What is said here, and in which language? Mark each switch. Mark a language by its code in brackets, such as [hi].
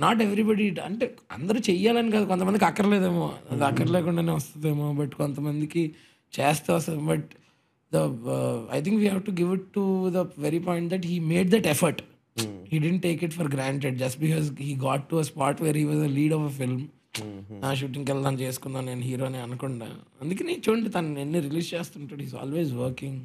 [en] Not everybody, [te] అంటే అందరూ చెయ్యాలని కాదు, కొంతమందికి అక్కర్లేదేమో, అది అక్కర్లేకుండానే వస్తుందేమో, బట్ కొంతమందికి చేస్తే వస్తుంది. [en] But I think we have to give it to the very point that he made that effort. He didn't take it for granted just because he got to a spot where he was a lead of a film. [te] నా షూటింగ్కి వెళ్దాం చేసుకుందాం నేను హీరోని అనకుండా. అందుకని చూడండి తను ఎన్ని రిలీజ్ చేస్తుంటాడు, [en] Is always working.